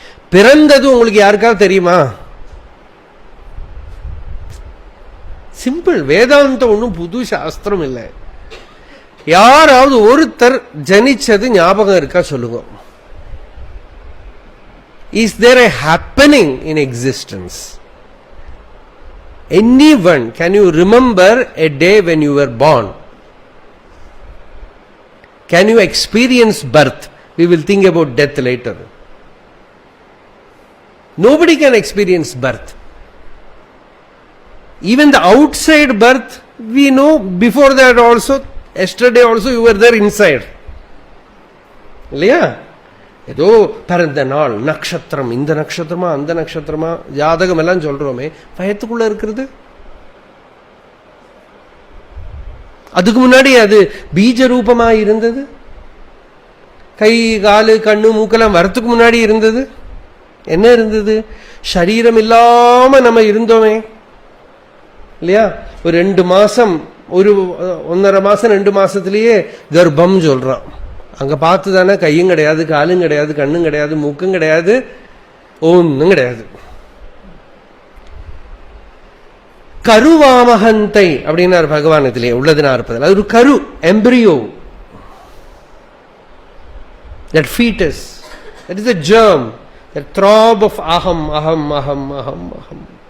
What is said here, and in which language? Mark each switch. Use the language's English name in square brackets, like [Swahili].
[Tamil] பிறந்தது உங்களுக்கு யாருக்காவது தெரியுமா? சிம்பிள். வேதாந்தம் ஒன்றும் புது சாஸ்திரம் இல்லை. யாராவது ஒருத்தர் ஜனிச்சது ஞாபகம் இருக்கா சொல்லுங்க. [English] Is there a happening in existence? Anyone, can you remember a day when you were born? Can you experience birth? We will think about death later. Nobody can experience birth. Even the outside birth, we know before that also, yesterday also you were there inside. [Tamil] இல்லையா? ஏதோ பிறந்த நாள், நட்சத்திரம், இந்த நட்சத்திரமா அந்த நட்சத்திரமா, ஜாதகம் எல்லாம் சொல்றோமே, பயத்துக்குள்ள இருக்கிறது. அதுக்கு முன்னாடி அது பீஜ ரூபமா இருந்தது. கை காலு கண்ணு மூக்கெல்லாம் வரத்துக்கு முன்னாடி இருந்தது. என்ன இருந்தது? சரீரம் இல்லாம நம்ம இருந்தோமே இல்லையா? ஒரு 2 மாசம், ஒரு 1.5 மாசம் 2 மாசத்திலேயே கர்ப்பம் சொல்றான். அங்க பார்த்து தானே கையும் கிடையாது, காலும் கிடையாது, கண்ணும் கிடையாது, மூக்கும் கிடையாது, ஒன்னும் கிடையாது. கருவாமகந்தை அப்படின்னார் பகவானத்திலே உள்ளதுனா இருப்பதில். அது ஒரு கரு, embryo, [English] that fetus, that is a germ, that throb of aham aham aham aham aham.